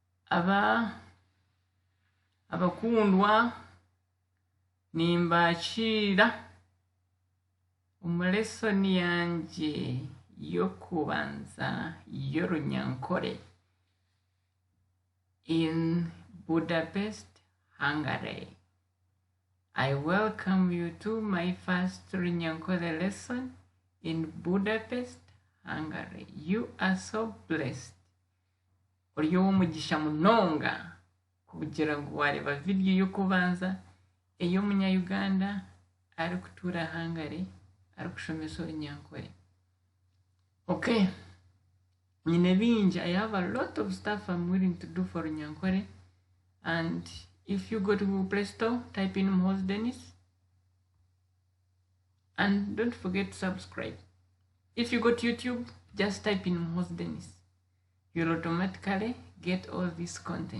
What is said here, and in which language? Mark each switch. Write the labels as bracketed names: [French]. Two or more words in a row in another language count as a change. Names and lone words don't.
[Nyankole] abakundwa nimbakira umulesoni yanje yokubanza y'Orunyankore in Budapest, Hungary. [English] I welcome you to my first Runyankore lesson in Budapest, Hungary. You are so blessed. [Nyankole] Oriyo umugisha munonga kugira ngo wareba video yo kubanza eyo munya-Uganda ari kutura Hungary ari kushomesa Runyankore. Okay, nyine bingi. [English] I have a lot of stuff I'm willing to do for Runyankore, and if you go to Play Store, type in Mhoz Dennis, and don't forget to subscribe. If you go to YouTube, just type in Mhoz Dennis. You'll automatically get all this content.